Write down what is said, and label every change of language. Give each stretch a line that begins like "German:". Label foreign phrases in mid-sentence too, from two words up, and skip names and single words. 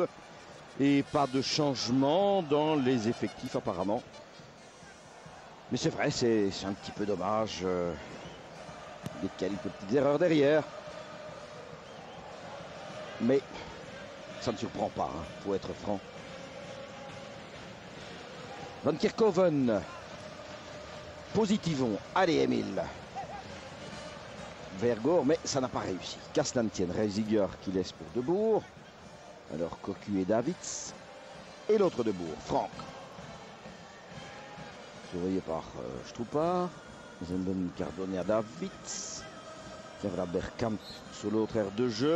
French: Et pas de changement dans les effectifs apparemment. Mais c'est vrai, c'est un petit peu dommage. Il y a quelques petites erreurs derrière. Mais ça ne surprend pas, hein, faut être franc. Van Kerkhoven. Positivons. Allez, Emile. Vergoor, mais ça n'a pas réussi. Casse-Lantien, Reisiger qui laisse pour Debourg. Alors Cocu et Davids. Et l'autre Debourg, Franck. Surveillé par Stroupar. Zenden Cardone à Davids. Kevra Bergkamp sur l'autre aire de jeu.